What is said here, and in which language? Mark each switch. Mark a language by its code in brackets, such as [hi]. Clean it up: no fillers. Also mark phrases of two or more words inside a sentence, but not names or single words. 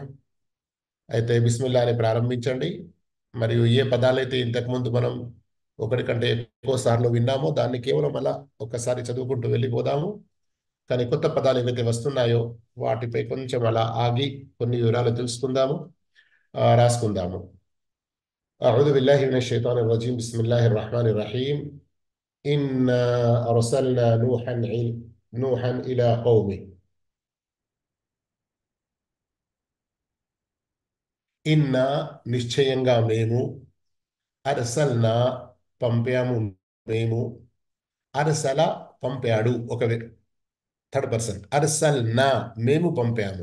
[te] అయితే బిస్మిల్లా అని ప్రారంభించండి. మరియు ఏ పదాలైతే ఇంతకుముందు మనం ఒకటి కంటే ఎక్కువ సార్లు విన్నామో దాన్ని కేవలం అలా ఒక్కసారి చదువుకుంటూ వెళ్ళిపోదాము. కానీ కొత్త పదాలు ఏవైతే వస్తున్నాయో వాటిపై కొంచెం అలా ఆగి కొన్ని వివరాలు తెలుసుకుందాము, రాసుకుందాము. [ar] أعوذ بالله من الشيطان الرجيم بسم الله الرحمن الرحيم إنا أرسلنا نوحا إلى قومه [te] ఇన్నా నిశ్చయంగా మేము అర్సల్నా పంపాము మేము అర్సల పంపాడు ఒక [en] third person [te] అర్సల్నా మేము పంపాము.